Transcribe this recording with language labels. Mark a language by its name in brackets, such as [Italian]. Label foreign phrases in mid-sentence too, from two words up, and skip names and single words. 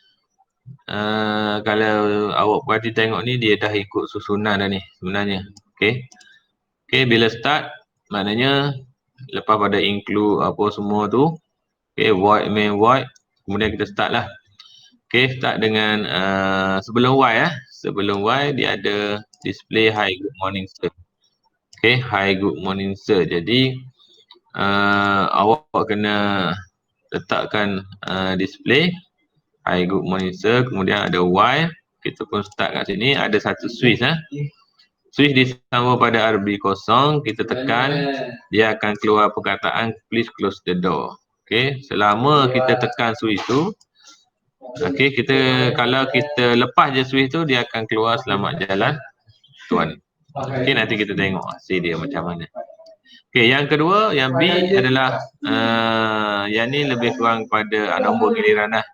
[Malay] Kalau awak perhati tengok ni, dia dah ikut susunan dah ni sebenarnya. Okey. Okey, bila start maknanya lepas pada include apa semua tu, okey, [English] void main void, [Malay] kemudian kita start lah. Okey, start dengan sebelum Y sebelum Y dia ada display [English] hi good morning sir. Okey, hi good morning sir. [Malay] Jadi awak kena letakkan display [English] hi good morning sir, [Malay] kemudian ada Y, kita pun start kat sini, ada satu switch switch disambung pada RB kosong, kita tekan, dia akan keluar perkataan [English] please close the door. [Malay] Okey, selama kita tekan switch tu, okey, kalau kita lepas je switch tu, dia akan keluar selamat jalan tuan. Okey, nanti kita tengok hasil dia macam mana. Okey, yang kedua, yang B adalah yang ni lebih kurang pada nombor giliran lah.